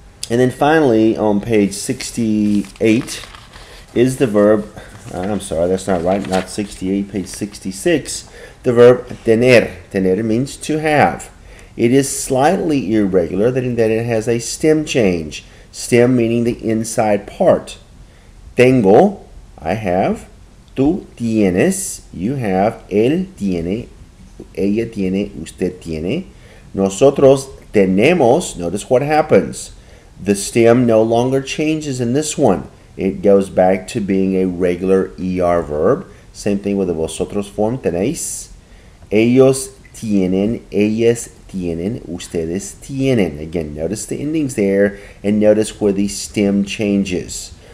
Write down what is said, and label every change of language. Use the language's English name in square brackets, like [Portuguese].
[English] And then finally, on page 68 is the verb, I'm sorry, that's not right, not 68, page 66, the verb tener. Tener means to have. It is slightly irregular in that it has a stem change. Stem meaning the inside part. Tengo, I have. [Spanish] Tú tienes, [English] you have. [Spanish] Él tiene, ella tiene, usted tiene. Nosotros tenemos, [English] notice what happens. The stem no longer changes in this one. It goes back to being a regular ER verb. Same thing with the vosotros form, tenéis. [Spanish] Ellos tienen, ellas tienen, ustedes tienen. [English] Again, notice the endings there, and notice where the stem changes.